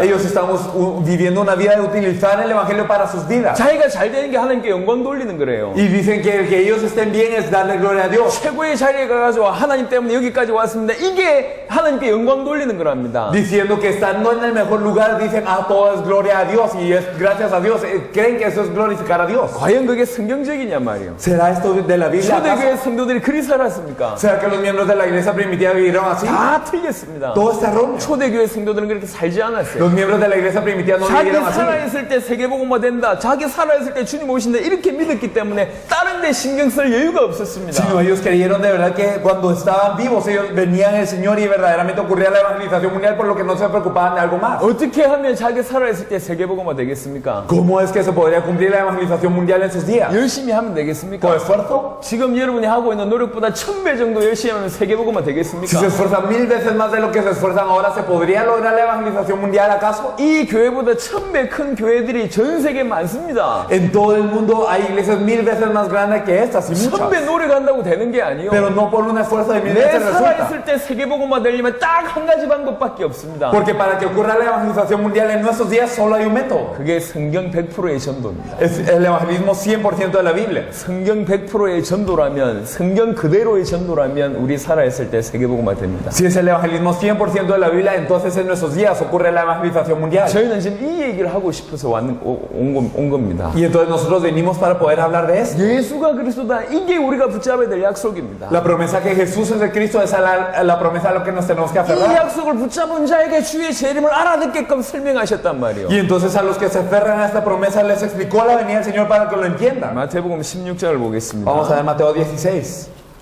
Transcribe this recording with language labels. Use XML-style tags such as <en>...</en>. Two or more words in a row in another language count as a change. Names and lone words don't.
<es>Ellos estamos viviendo una vida de utilizar el evangelio para sus vidas.</es> <ko>자기가 잘 되는 게 하나님께 영광 돌리는 거래요.</ko> <es>Y dicen que el que ellos estén bien es darle gloria a Dios.</es> <ko>최고의 자리에 가가지고 하나님 때문에 여기까지 왔습니다. 이게 하나님께 영광 돌리는 거랍니다.</ko> <es>Diciendo que estando en el mejor lugar, dicen, todo es gloria a Dios y es gracias a Dios. Creen que eso es glorificar a Dios.</es> <ko>과연 그게 성경적이냐 말이에요.</ko> <es>¿Será esto de la Biblia?</es> <ko>초대교회 성도들이 그리 살았습니까?</ko> <es>¿Será que los miembros de la iglesia primitiva vivieron así?</es> <ko>다 틀렸습니다.</ko> <es>Todo está erróneo.</es> <ko>초대교회 성도들은 그렇게 살지 않았어요.</ko> <es>Los miembros de la iglesia primitiva no</es> <ko>자기</ko> <es>vivieron así.</es> <ko>살아있을 때 세계복음화 된다. 자기 살아있을 때 주님 오신다. 이렇게 믿었기 때문에 다른 데 신경 쓸 여유가 없었습니다.</ko> <es>Sino ellos creyeron de verdad que cuando estaban vivos ellos venían el Señor y verdaderamente ocurría la evangelización mundial, por lo que no se preocupaban de algo más.</es> <ko>어떻게 하면 자기 살아있을 때 세계복음화 되겠습니까?</ko> <es>¿Cómo es que se podría cumplir la evangelización mundial en sus días?</es> <ko>열심히 하면 되겠습니까?</ko> <es>¿Por esfuerzo?</es> <ko>지금 여러분이 하고 있는 노력보다 1000배 정도 열심히 하면 세계복음화</ko> <es>Si</es> <ko>되겠습니까?</ko> <es>se esfuerzan 1000 veces más de lo que se esfuerzan ahora, ¿se podría lograr la evangelización mundial acaso?</es> <ko>이 교회보다 1000배 큰 교회들이 전 세계에 많습니다.</ko> <es>En todo el mundo hay iglesias 1000 veces más grandes que estas y muchas.</es> <ko>1000배 노력한다고 되는 게 아니요.</ko> <es>Pero no por un esfuerzo de 1000</es> <ko>내</ko> <es>veces resulta.</es> <ko>살아있을 때 세계복음화 되려면 딱 한 가지 방법밖에 없습니다.</ko> <es>Porque para que ocurra la evangelización mundial en nuestros días solo hay un método.</es> <ko>그게 성경 100%의 전도입니다.</ko> <es>Es el evangelismo 100% de la Biblia.</es> <ko>성경 100%의 전도라면, 성경 그대로의 전도라면 우리 살아있을 때 세계복음화 됩니다.</ko> <es>Si es el evangelismo 100% de la Biblia, entonces en nuestros días ocurre la evangelización mundial.</es> <ko>저희는 지금 이 얘기를 하고 싶어서 온 겁니다.</ko> <es>Y entonces nosotros venimos para poder hablar de esto.</es> <ko>예수가 그리스도다. 이게 우리가 붙잡아야 될 약속입니다.</ko> <es>La promesa que Jesús es el Cristo es la promesa a lo que nos tenemos que</es> <ko>이</ko> <es>aferrar.</es> <ko>약속을 붙잡은 자에게 주의 재림을 알아듣게끔 설명하셨단 말이에요.</ko> <es>Y entonces a los que se aferran a esta promesa les explicó la venida del Señor para que lo entiendan.</es> <ko>마태복음 16장을 보겠습니다.</ko> <es>Vamos a ver Mateo 16.</es>